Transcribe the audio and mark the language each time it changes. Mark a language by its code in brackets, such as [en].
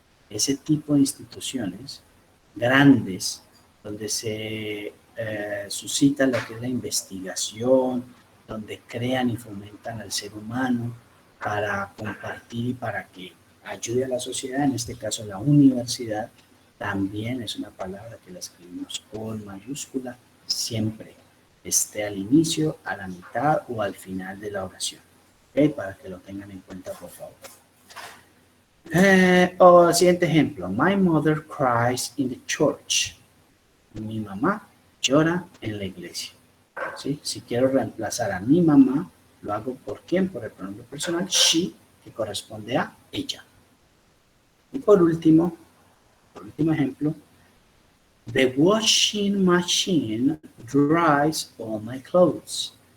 [es] Ese tipo de instituciones grandes, donde se suscita lo que es la investigación, donde crean y fomentan al ser humano para compartir y para que ayude a la sociedad, en este caso la universidad, también es una palabra que la escribimos con mayúscula siempre, esté al inicio, a la mitad o al final de la oración. ¿Okay? Para que lo tengan en cuenta, por favor. O el siguiente ejemplo. [en] My mother cries in the church. [es] Mi mamá llora en la iglesia. ¿Sí? Si quiero reemplazar a mi mamá, lo hago por quién, por el pronombre personal she, que corresponde a ella. Y por último ejemplo, [en] the washing machine dries all my clothes.